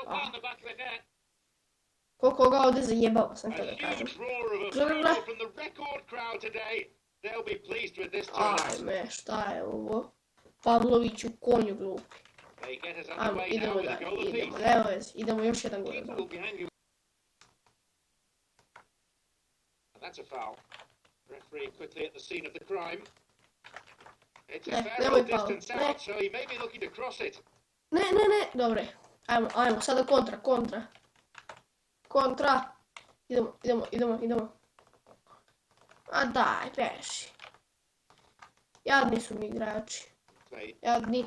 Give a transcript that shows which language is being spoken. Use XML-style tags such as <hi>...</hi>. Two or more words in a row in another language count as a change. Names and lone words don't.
<sr>Koga ovdje zajebava, sam to da kažem. Ajme, šta je ovo? Pavloviću, konju glupi. Ajmo, idemo dalje, nema vezi, idemo još jedan gore.</sr> <en>That's a foul. Referee quickly at the scene of the crime. It's a</en> <sr>Ne,</sr> <en>fair</en> <sr>nemoj</sr> <en>old Paolo, distance</en> <sr>ne.</sr> <en>out, so he may be looking to cross it.</en> <sr>Ne, ne, ne, dobre. Ajmo, sada kontra. Kontra. Idemo. A daj, beži. Jadni su mi igrači.</sr> <en>Play</en> <sr>Jadni.</sr>